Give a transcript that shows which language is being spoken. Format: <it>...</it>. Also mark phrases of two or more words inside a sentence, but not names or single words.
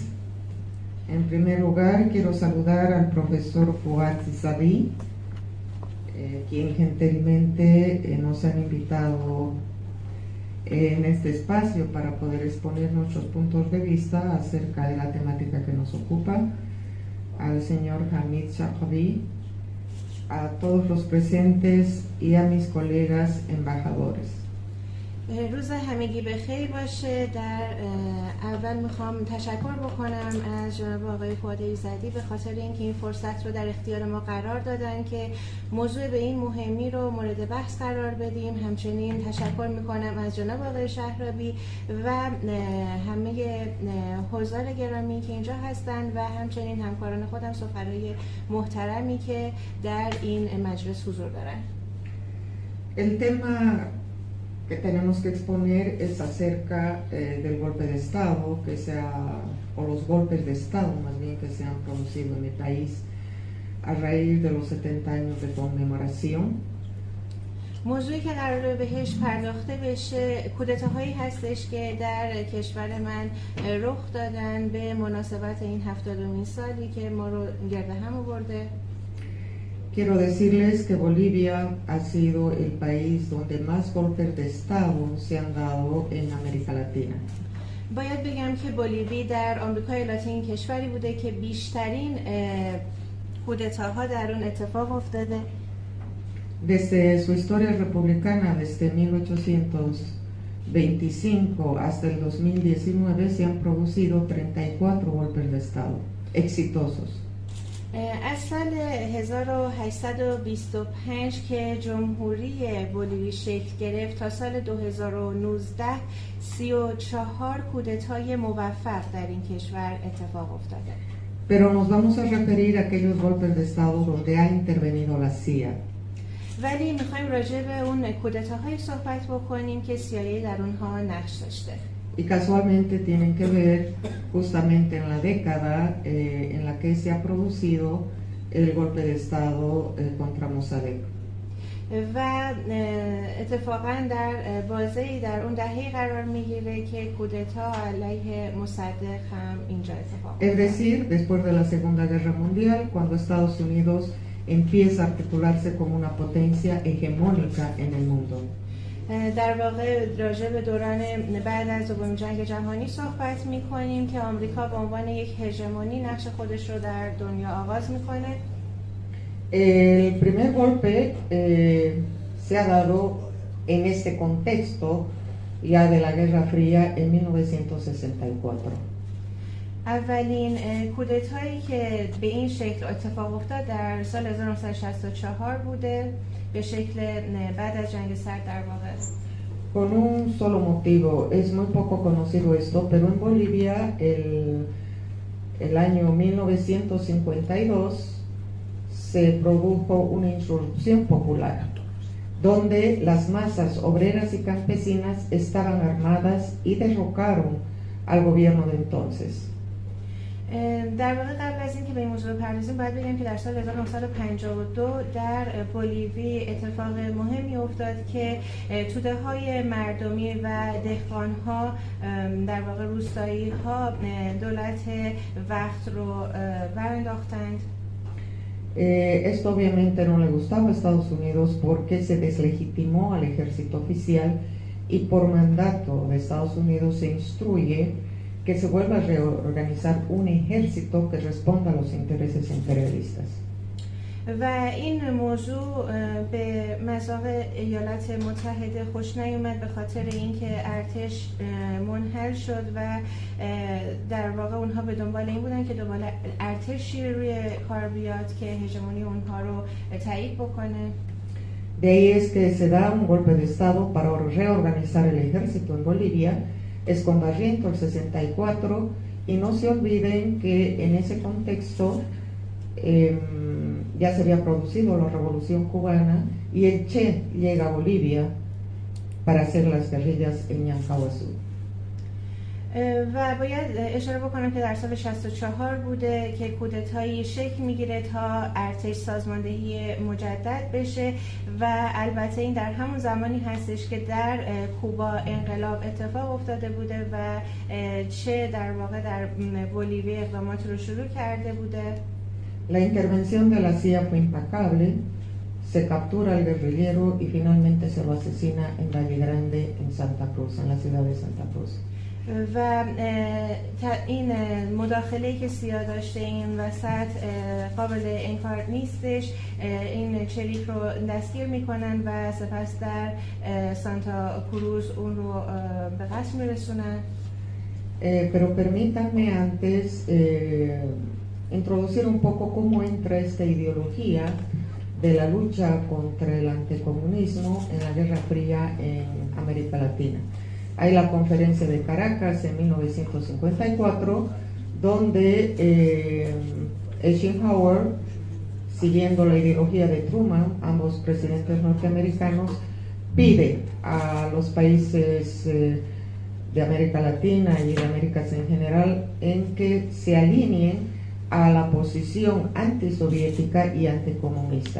<es>En primer lugar, quiero saludar al profesor Fouad Zizadi, quien gentilmente nos han invitado en este espacio para poder exponer nuestros puntos de vista acerca de la temática que nos ocupa, al señor Hamid Shahravi, a todos los presentes y a mis colegas embajadores.</es> <fa>روز همگی بخیر باشه. در اول میخوام تشکر بکنم از جناب آقای فؤاد ایزدی به خاطر اینکه این فرصت رو در اختیار ما قرار دادن که موضوع به این مهمی رو مورد بحث قرار بدیم. همچنین تشکر میکنم از جناب آقای شهرابی و همه حضار گرامی که اینجا هستند و همچنین همکاران خودم، سفرای محترمی که در این مجلس حضور دارن.</fa> <es>El tema que tenemos que exponer es acerca del golpe de Estado o los golpes de Estado más bien que se han producido en mi país a raíz de los 70 años de conmemoración.</es> <fa>موضوعی که قراره بهش پرداخته بشه کودتاهایی هستش که در کشور من رخ دادن به مناسبت این 70مین سالی که ما رو گرد هم آورده.</fa> <es>Quiero decirles que Bolivia ha sido el país donde más golpes de Estado se han dado en América Latina.</es> <fa>باید بگم که بولیوی در آمریکای لاتین کشوری بوده که بیشترین کودتاها در اون اتفاق افتاده.</fa> <es>Desde su historia republicana, desde 1825 hasta el 2019, se han producido 34 golpes de Estado exitosos.</es> <fa>از سال 1825 که جمهوری بولیوی شکل گرفت تا سال 2019 34 کودتای موفق در این کشور اتفاق افتاده.</fa> <es>Pero nos vamos a referir a aquellos golpes de Estado donde ha intervenido la CIA.</es> <fa>ولی میخوایم راجع به اون کودتاهای صحبت بکنیم که CIA در اونها نقش داشته.</fa> <es>Y casualmente tienen que ver justamente en la década en la que se ha producido el golpe de Estado contra Mossadegh.</es> <fa>و اتفاقا در بازه‌ای در اون دهه قرار میگیره که کودتا علیه مصدق هم اینجا اتفاق</fa> <es>Es decir, después de la Segunda Guerra Mundial, cuando Estados Unidos empieza a articularse como una potencia hegemónica en el mundo.</es> <fa>در واقع راجع به دوران بعد از دومین جنگ جهانی صحبت می‌کنیم که آمریکا به عنوان یک هژمونی نقش خودش رو در دنیا آغاز می‌کنه.</fa> <es>El primer golpe se ha dado en este contexto ya de la Guerra Fría en 1964.</es> <fa>اولین کودتایی که به این شکل اتفاق افتاد در سال 1964 بوده، به شکل بعد از جنگ سرد در واقع.</fa> <es>Con un solo motivo, es muy poco conocido esto, pero en Bolivia el año 1952 se produjo una insurrección popular, donde las masas obreras y campesinas estaban armadas y derrocaron al gobierno de entonces.</es> <fa>در واقع قبل از اینکه به این موضوع بپردازیم باید بگم که در سال 1952 در بولیوی اتفاق مهمی افتاد که توده‌های مردمی و دهقان‌ها در واقع روستایی‌ها دولت وقت رو برانداختند.</fa> <es>Esto obviamente no le gustaba a Estados Unidos porque se deslegitimó al ejército oficial y por mandato de Estados Unidos se instruye que se vuelva a reorganizar un ejército que responda a los intereses imperialistas.</es> <fa>و این موضوع به مذاق ایالات متحده خوش نیومد به خاطر اینکه ارتش منحل شد و در واقع اونها به دنبال این بودن که دنبال ارتشی روی کار بیاد که هژمونی اونها رو تایید بکنه.</fa> <es>De ahí es que se da un golpe de Estado para reorganizar el ejército en Bolivia, es con Barriento el 64, y no se olviden que en ese contexto ya se había producido la revolución cubana y el Che llega a Bolivia para hacer las guerrillas en Ñancahuazú.</es> <fa>و باید اشاره بکنم که در سال 64 بوده که کودتایی شکل میگیره تا ارتش سازماندهی مجدد بشه و البته این در همون زمانی هستش که در کوبا انقلاب اتفاق افتاده بوده و چه در واقع در بولیوی اقدامات رو شروع کرده بوده.</fa> <es>La intervención de la CIA fue implacable, se captura al guerrillero y finalmente se lo asesina en Valle Grande, en Santa Cruz, en la ciudad de Santa Cruz.</es> <fa>و این مداخله‌ای که سیا داشته این وسط قابل انکار نیستش. این چریک رو دستگیر میکنن و سپس در سانتا کروز اون رو به قتل میرسونن.</fa> <es>Pero permítanme antes introducir un poco cómo entra esta ideología de la lucha contra el anticomunismo en la Guerra Fría en América Latina. Hay la conferencia de Caracas en 1954, donde Eisenhower, siguiendo la ideología de Truman, ambos presidentes norteamericanos, pide a los países de América Latina y de Américas en general en que se alineen a la posición antisoviética y anticomunista.</es>